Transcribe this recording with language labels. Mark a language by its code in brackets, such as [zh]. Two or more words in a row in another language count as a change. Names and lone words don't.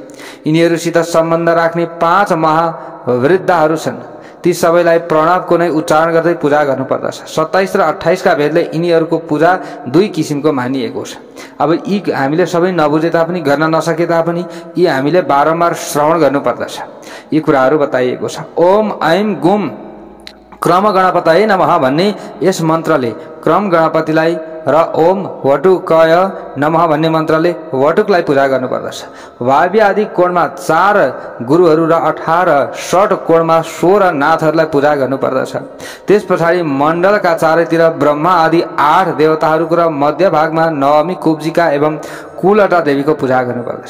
[ne] यिनीहरूसित सम्बन्ध राख्ने 5 महावृद्धाहरू छन्। ती सबैलाई प्रणवको नै उच्चारण गर्दै पूजा गर्नुपर्दछ। 27 र 28 का भेदले यिनीहरूको पूजा 2 किसिमको मानिएको छ। अब यी हामीले सबै नबुझे तापनि, गर्न नसके तापनि यी हामीले बारम्बार श्रवण गर्नुपर्दछ। यी कुराहरू बताइएको छ। [sa] ओम ऐम गुम क्रम गणपतये नमः [ne] भन्ने यस मन्त्रले क्रम गणपतिलाई र [sa] ओम वटुकय नमः [ne] भन्ने मन्त्रले वटुकलाई पूजा गर्नुपर्दछ। वायव्य आदि कोणमा 4 गुरुहरू र 18 षट कोणमा 16 नाथहरूलाई पूजा गर्नुपर्दछ। त्यस पछाडि मण्डलका चारैतिर ब्रह्मा आदि 8 देवताहरूको र मध्य भागमा नवमी कुब्जिका एवं कुलटा देवीको पूजा गर्नुपर्दछ।